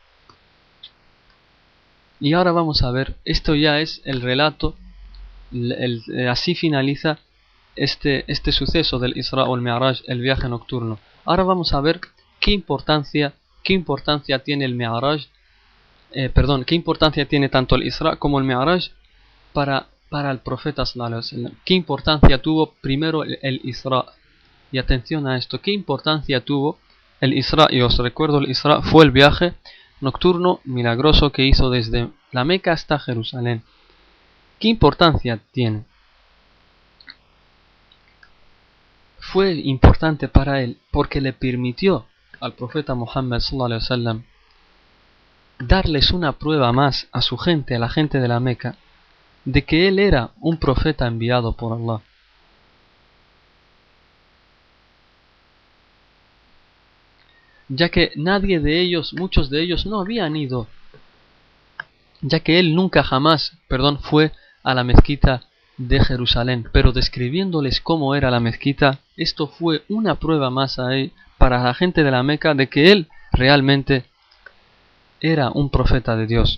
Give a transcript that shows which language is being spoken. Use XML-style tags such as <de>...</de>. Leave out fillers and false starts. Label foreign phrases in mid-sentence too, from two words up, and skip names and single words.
<es>Y ahora vamos a ver, esto ya es el relato, así finaliza este suceso del Isra o el Mi'raj, el viaje nocturno. Ahora vamos a ver qué importancia tiene el Mi'raj, qué importancia tiene tanto el Isra como el Mi'raj para el profeta</es> <ar>صلى الله عليه وسلم.</ar> <es>¿Qué importancia tuvo primero el Isra? Y atención a esto, ¿qué importancia tuvo el Isra? Y os recuerdo, el Isra fue el viaje nocturno milagroso que hizo desde la Meca hasta Jerusalén. ¿Qué importancia tiene? Fue importante para él porque le permitió al profeta Muhammad</es> <ar>صلى الله عليه وسلم</ar> <es>darles una prueba más a su gente, a la gente de la Meca, de que él era un profeta enviado por Allah. Ya que muchos de ellos no habían ido, ya que él nunca jamás, fue a la mezquita de Jerusalén, pero describiéndoles cómo era la mezquita, esto fue una prueba más para la gente de la Meca de que él realmente era un profeta de Dios.</es>